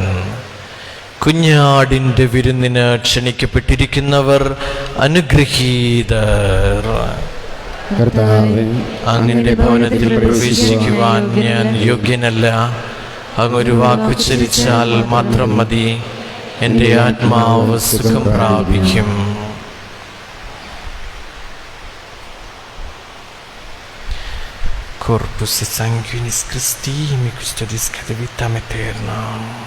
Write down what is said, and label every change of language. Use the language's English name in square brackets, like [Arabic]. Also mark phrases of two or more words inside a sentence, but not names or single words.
[Malayalam] കുഞ്ഞാടിൻ്റെ വിരുന്നിന് ക്ഷണിക്കപ്പെട്ടിരിക്കുന്നവർ അനുഗ്രഹീതർ. കർത്താവേ, അങ്ങയുടെ ഭവനത്തിൽ പ്രവേശിക്കുവാൻ ഞാൻ യോഗ്യനല്ല. അങ്ങൊരു വാക്കുച്ചരിച്ചാൽ മാത്രം മതി, എൻ്റെ ആത്മാവ് സുഖം പ്രാപിക്കും. [Latin] Corpus et sanguinis Christi, mi custodis ad vitam aeternam.